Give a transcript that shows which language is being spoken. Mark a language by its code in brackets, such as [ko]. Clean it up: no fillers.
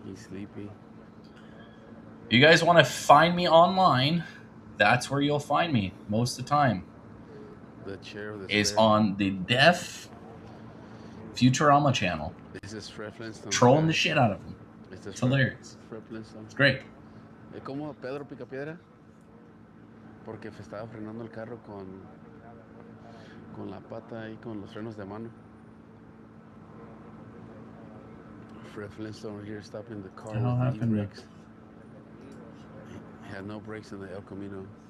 [en] He's sleepy. If you guys want to find me online, that's where you'll find me most of the time. The chair of the is on the Deaf Futurama channel. Trolling the shit out of them. It's hilarious. It's great. [es] Es como Pedro Picapiedra, porque estaba frenando el carro con la pata y con los frenos de mano. [en] Fred Flintstone here stopping the car with the brakes. He had no brakes in the El Camino.